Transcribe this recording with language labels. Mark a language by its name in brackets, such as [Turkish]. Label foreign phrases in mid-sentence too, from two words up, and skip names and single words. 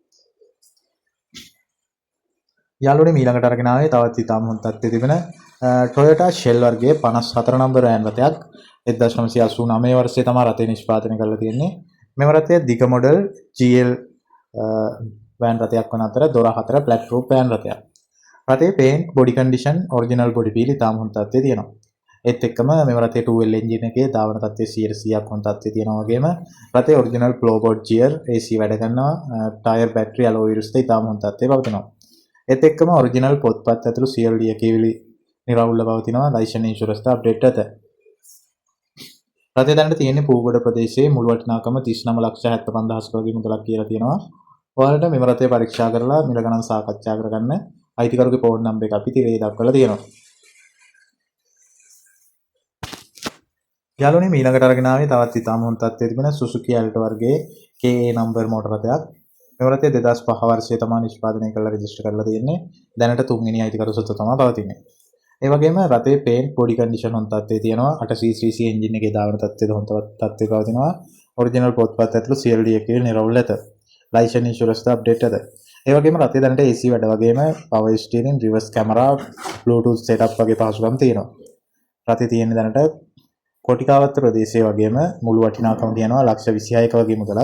[Sinhala] යාළුවනේ ඊළඟට අරගෙන ආවේ තවත් ඉතාම හොඳ තත්ත්වයේ තිබෙන Toyota Shell වර්ගයේ 54 නම්බර වෑන් රථයක් 1989 වර්ෂයේ තමයි රථය නිෂ්පාදනය කරලා තියෙන්නේ. මෙම රථය දිග මොඩල් GL වෑන් රථයක් වන අතර දොර 4 [English] black roof [Sinhala] වෑන් රථයක්. රථයේ [English] paint body condition original body peel [Sinhala] ඉතාම හොඳ තත්ත්වයේ තියෙනවා. ඒත් එක්කම මෙම රථයේ 2L engine එකේ ධාවන තත්ත්වය 100%ක් හොඳ තත්ත්වයේ තියෙනවා වගේම රථයේ [English] original floorboard gear AC [Sinhala] වැඩ කරනවා. [English] tyre battery alloy wheels [Sinhala] ද ඉතාම හොඳ තත්ත්වයේ පවතිනවා. ඒත් එක්කම ඔරිජිනල් පොත්පත් ඇතුළු CLD එකේ නිරවුල්ව පවතිනවා. [English] license insurance [Sinhala] ද අප්ඩේට් ඇත. රථය දැනට තියෙන්නේ පූගොඩ ප්‍රදේශයේ මුළු වටිනාකම 39,75,000ක වගේ මුදලක් කියලා තියෙනවා. ඔයාලට මෙම රථය පරීක්ෂා කරලා මිල ගණන් සාකච්ඡා කරගන්න අයිතිකරුගේ [English] phone number [Sinhala] එක අපි තිරේ දක්වලා තියෙනවා. යාළුවනේ ඊළඟට අරගෙන ආවේ තවත් ඉතාම හොඳ තත්ත්වයේ තිබෙන Suzuki Alto වර්ගයේ KA නම්බර් මෝටර රථයක්. මේ රථය 2005 වර්ෂයේ තමයි නිෂ්පාදනය කරලා රෙජිස්ටර් කරලා තියෙන්නේ. දැනට තුන්වෙනි අයිතිකරු සොත්ව තමයි පවතින්නේ. ඒ වගේම රථයේ [English] paint body condition [Sinhala] හොඳ තත්ත්වයේ තියෙනවා. 8cc engine එකේ දාවන තත්ත්වයේ හොඳ තත්ත්වයේ පවතිනවා. original පොත්පත් ඇතුළු CLD එකේ නිරවුල් ඇත. [English] license insurance [Sinhala] ද අප්ඩේට් ඇත. ඒ වගේම රථය දැනට AC වැඩ වගේම [English] power steering, reverse camera, bluetooth setup [Sinhala] වගේ පහසුකම් තියෙනවා. රථය තියෙන්නේ දැනට කොටිකාවත්ත ප්‍රදේශයේ වගේම මුළු වටිනාකම තියෙනවා 26,000ක වගේ මුදලක්.